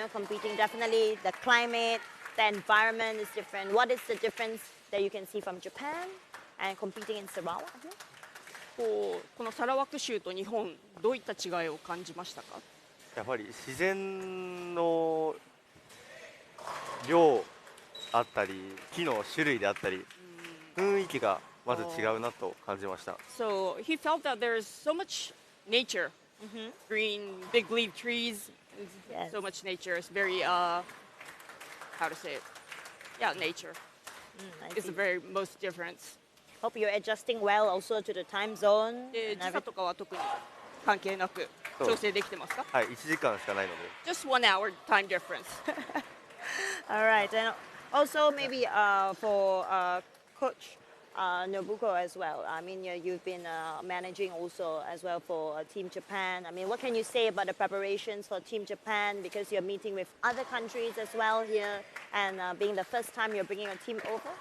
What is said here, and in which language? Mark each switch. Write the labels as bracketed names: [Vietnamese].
[English] Competing, definitely the climate, the environment is different. What is the difference that you can see from Japan and competing in Sarawak? [Japanese] このサラワク州と日本、どういった違いを感じましたか？やっぱり自然の量あったり、木の種類であったり、雰囲気がまず違うなと感じました。 [English] So he felt that there's so much nature, green, big leaf trees, so much nature. It's very how to say it? Yeah, nature is the very most difference. Hope you're adjusting well also to the time zone. [Japanese] 時差とかは特に関係なく調整できてますか？はい、1時間しかないので。 [English] Just 1 hour time difference. All right, and also maybe for Coach Nobuko as well. I mean, you've been managing also as well for Team Japan. I mean, what can you say about the preparations for Team Japan, because you're meeting with other countries as well here, and being the first time you're bringing a team over?